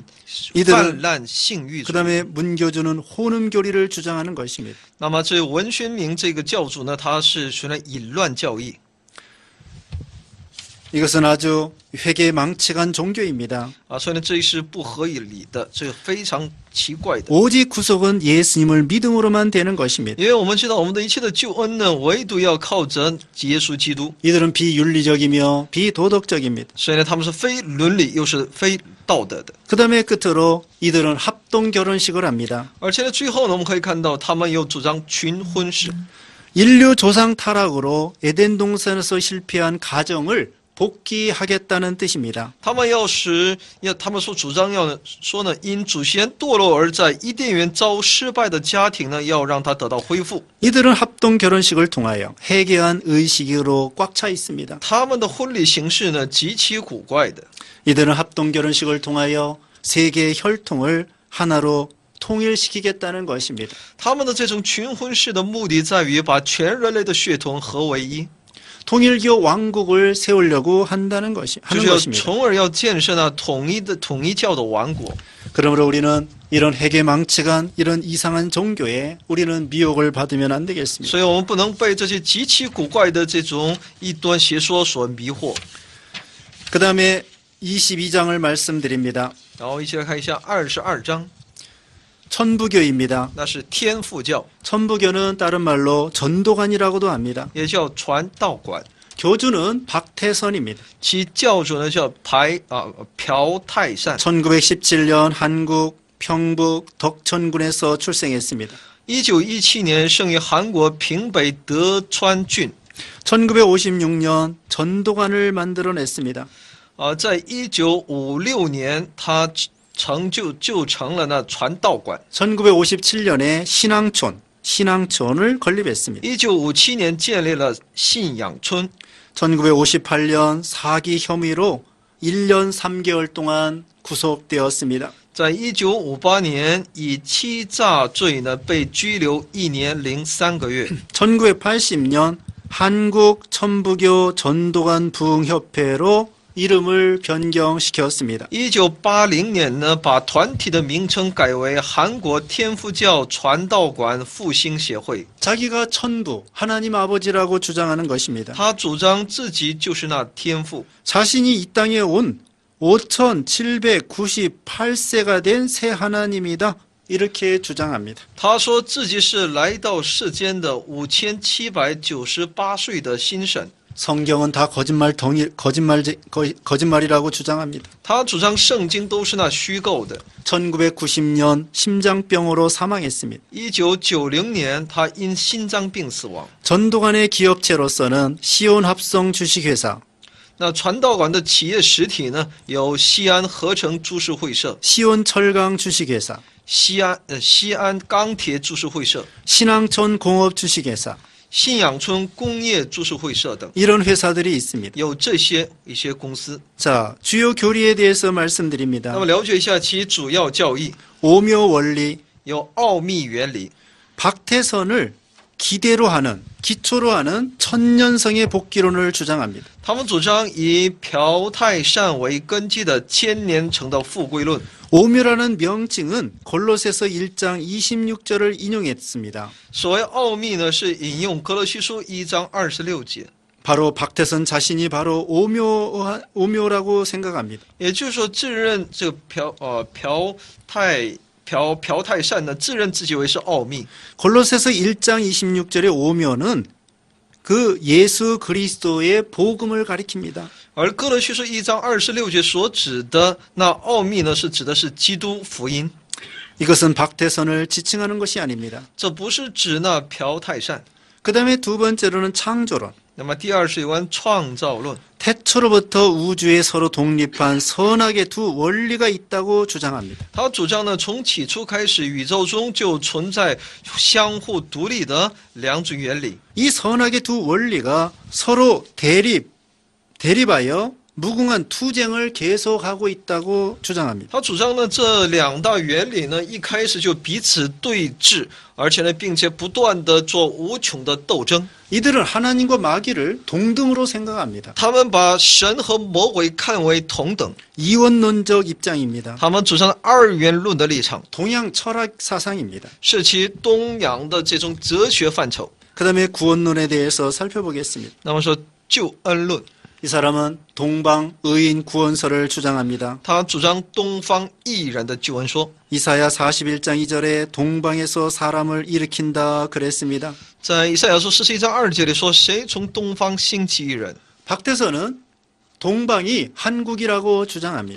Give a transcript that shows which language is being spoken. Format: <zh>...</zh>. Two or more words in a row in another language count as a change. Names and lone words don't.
<ko>이들은</ko> <zh>泛滥性欲主义。</zh> <ko>그다음에 문교주는 혼음교리를 주장하는 것입니다.</ko> <zh>那么这文宣明这个教主呢，他是属于淫乱教义。</zh> <ko>이것은 아주 회개망측한 종교입니다.</ko> <zh>所以呢，这是不合理的，这个非常奇怪的。</zh> <ko>오직 구속은 예수님을 믿음으로만 되는 것입니다.</ko> <zh>因为我们知道，我们的一切的救恩呢，唯独要靠着耶稣基督。</zh> <ko>이들은 비윤리적이며 비도덕적입니다.</ko> <zh>所以呢，他们是非伦理又是非道德的。</zh> <ko>그 다음에 끝으로 이들은 합동결혼식을 합니다.</ko> <zh>而且呢，最后呢，我们可以看到他们又主张群婚式。</zh> <ko>인류 조상 타락으로 에덴 동산에서 실패한 가정을 복귀하겠다는 뜻입니다.</ko> <zh>他们说主张要说呢，因祖先堕落而在伊甸园遭失败的家庭呢，要让他得到恢复。</zh> <ko>이들은 합동결혼식을 통하여 해괴한 의식으로 꽉 차 있습니다.</ko> <zh>他们的婚礼形式呢，极其古怪的。</zh> <ko>이들은 합동결혼식을 통하여 세계의 혈통을 하나로 통일시키겠다는 것입니다.</ko> <zh>他们的这种群婚式的目的在于把全人类的血统合为一，</zh> <ko>통일교 왕국을 세우려고 하는</ko> <zh>就</zh> <ko>것입니다.</ko> <zh>是从而要建设呢统一教的王国。</zh> <ko>그러므로 우리는 이런 해괴망측한 이런 이상한 종교에 우리는 미혹을 받으면 안 되겠습니다.</ko> <zh>所以我们不能被这些极其古怪的这种异端邪说所迷惑。</zh> <ko>그 다음에 22장을 말씀드립니다.</ko> <zh>然后一起来看一下22章，</zh> <ko>천부교입니다.</ko> <zh>那是天父教，</zh> <ko>천부교는 다른 말로 전도관이라고도 합니다.</ko> <zh>也叫传道馆，</zh> <ko>교주는 박태선입니다.</ko> <zh>其教主呢叫朴泰善。</zh> <ko>1917년 한국 평북 덕천군에서 출생했습니다.</ko> <zh>1917 年生于韩国平北德川郡。</zh> <ko>1956년 전도관을 만들어냈습니다.</ko> <zh>在1956年，他就成了那传道馆。</zh> <ko>1957년에 신앙촌을 건립했습니다.</ko> <zh>1957 年建立了信仰村。</zh> <ko>1958년 사기 혐의로 1년 3개월 동안 구속되었습니다.</ko> <zh>在1958年以欺诈罪呢被拘留1年零3个月。</zh> <ko>1980년 한국 천부교 전도관 부흥협회로 이름을 변경시켰습니다.</ko> <zh>1980 年呢，把团体的名称改为韩国天父教传道馆复兴协会。</zh> <ko>자기가 천부, 하나님 아버지라고 주장하는 것입니다.</ko> <zh>他主张自己就是那天父，</zh> <ko>자신이 이 땅에 온 5798세가 된 새 하나님이다. 이렇게 주장합니다.</ko> <zh>他说自己是来到世间的5798岁的新神。</zh> <ko>성경은 다 거짓말이라고 주장합니다.</ko> <zh>他主张圣经都是那虚构的。</zh> <ko>1990년 심장병으로 사망했습니다.</ko> <zh>1990 年，他因心脏病死亡。</zh> <ko>전도관의 기업체로서는 시온합성 주식회사,</ko> <zh>那传道馆的企业实体呢，有西安合成株式会社、</zh> <ko>시온철강 주식회사,</ko> <zh>西安钢铁株式会社、</zh> <ko>신앙촌 공업 주식회사,</ko> <zh>信仰村工业株式会社等，</zh> <ko>이런 회사들이 있습니다.</ko> <zh>有这些一些公司。</zh> <ko>자, 주요 교리에 대해서</ko> <zh>那</zh> <ko>말씀드립니다.</ko> <zh>么了解一下其主要教义，</zh> <ko>오묘 원리,</ko> <zh>有奥秘原理。</zh> <ko>박태선을 기초로 하는 천년성의 복귀론을 주장합니다.</ko> <zh>他们主张以朴泰善为根基的千年城的复归论。</zh> <ko>오묘라는 명칭은 골로새서 1장 26절을 인용했습니다.</ko> <zh>所谓奥秘呢，是引用格罗西书1章26节。</zh> <ko>바로 박태선 자신이 바로 오묘라고 생각합니다.</ko> <zh>也就是说，自认这个朴泰善呢，自认自己为是奥秘。</zh> <ko>골로새서 1장 26절의 오묘는 그 예수 그리스도의 복음을 가리킵니다.</ko> <zh>而哥罗西书1章26节所指的那奥秘呢，是指的是基督福音。</zh> <ko>이것은 박태선을 지칭하는 것이 아닙니다.</ko> <zh>这不是指那朴泰善。</zh> <ko>그 다음에 두 번째로는 창조론.</ko> <zh>那么第二是有关创造论。</zh> <ko>태초로부터 우주에 서로 독립한 선악의 두 원리가 있다고 주장합니다.</ko> <zh>他主张呢，从起初开始，宇宙中就存在相互独立的两种原理。</zh> <ko>이 선악의 두 원리가 서로 대립하여 무궁한 투쟁을 계속하고 있다고 주장합니다.</ko> <zh>他主张呢，这两大原理呢，一开始就彼此对峙，而且呢，并且不断的做无穷的斗争。</zh> <ko>이들은 하나님과 마귀를 동등으로 생각합니다.</ko> <zh>他们把神和魔鬼看为同等，</zh> <ko>이원론적 입장입니다.</ko> <zh>他们主张二元论的立场，</zh> <ko>동양 철학 사상입니다.</ko> <zh>是其东洋的这种哲学范畴。</zh> <ko>그 다음에 구원론에 대해서 살펴보겠습니다.</ko> <zh>那么说救恩论，</zh> <ko>이 사람은 동방 의인 구원설을 주장합니다.</ko> <zh>他主张东方异人的救恩说。</zh> <ko>이사야 41장 2절에 동방에서 사람을 일으킨다 그랬습니다.</ko> <zh>在以赛亚书41章2节里说：“谁从东方兴起一人？”</zh> <ko>박태선은 동방이 한국이라고 주장합니다.</ko>